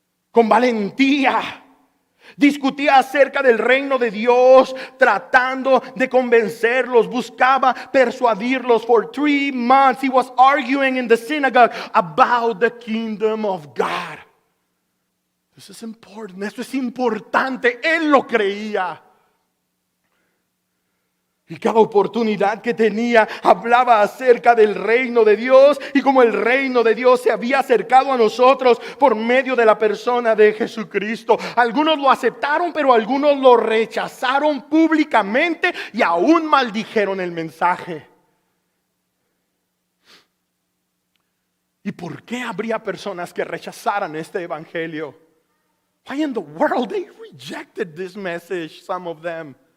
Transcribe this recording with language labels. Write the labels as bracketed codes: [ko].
[es] Con valentía. Discutía acerca del reino de Dios, tratando de convencerlos. Buscaba persuadirlos. [en] For 3 months he was arguing in the synagogue about the kingdom of God. This is important. [es] Esto es importante. Él lo creía. Y cada oportunidad que tenía hablaba acerca del reino de Dios y cómo el reino de Dios se había acercado a nosotros por medio de la persona de Jesucristo. Algunos lo aceptaron, pero algunos lo rechazaron públicamente y aún maldijeron el mensaje. ¿Y por qué habría personas que rechazaran este evangelio? [en] Why in the world they rejected this message, some of them?